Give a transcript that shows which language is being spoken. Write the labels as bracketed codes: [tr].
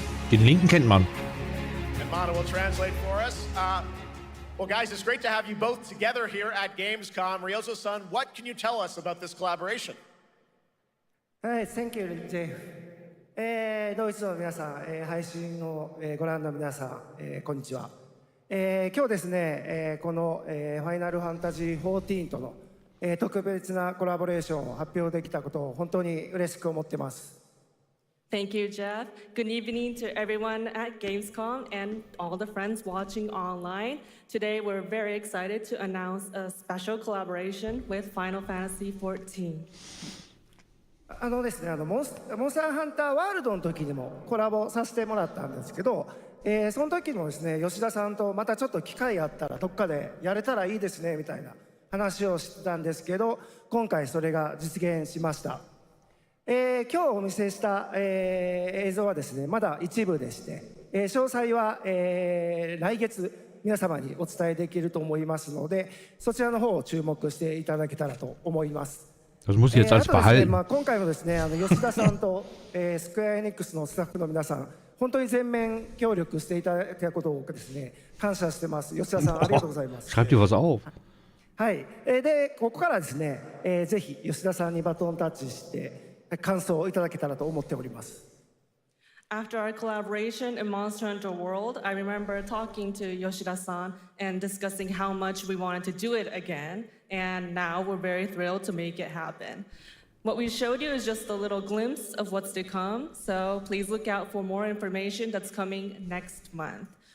[de] Den linken kennt man. [en] And Mana will translate for us. Well, guys, it's great to have you both together here at Gamescom. Ryozo-san, what can you tell us about this collaboration? Thank you, Jeff. [ja] ドイツの皆さん、配信をご覧の皆さん、こんにちは。今日ですね、このファイナルファンタジー14との特別なコラボレーションを発表できたことを本当に嬉しく思ってます。 [en] Thank you, Jeff. Good evening to everyone at Gamescom and all the friends watching online. Today, we're very excited to announce a special collaboration with Final Fantasy XIV. [ja] ですね、モンスターハンターワールドの時にもコラボさせてもらったんですけど、その時もですね、吉田さんとまたちょっと機会あったらどっかでやれたらいいですねみたいな話をしてたんですけど、今回それが実現しました。今日お見せした、映像はですね、まだ一部でして、詳細は、来月皆様にお伝えできると思いますので、そちらの方を注目していただけたらと思います。 [de] Das muss ich jetzt als behalten. [ja] 今回もですね、吉田さんと、スクエアエニックスのスタッフの皆さん、本当に全面協力していただいたことをですね、感謝してます。吉田さん、ありがとうございます。 [de] Schreibt dir was auf. [ja] はい。で、ここからですね、ぜひ吉田さんにバトンタッチして、感想をいただけたらと思っております。 [en] After our collaboration in Monster Hunter World, I remember talking to Yoshida-san and discussing how much we wanted to do it again, and now we're very thrilled to make it happen. What we showed you is just a little glimpse of what's to come, so please look out for more information that's coming next month.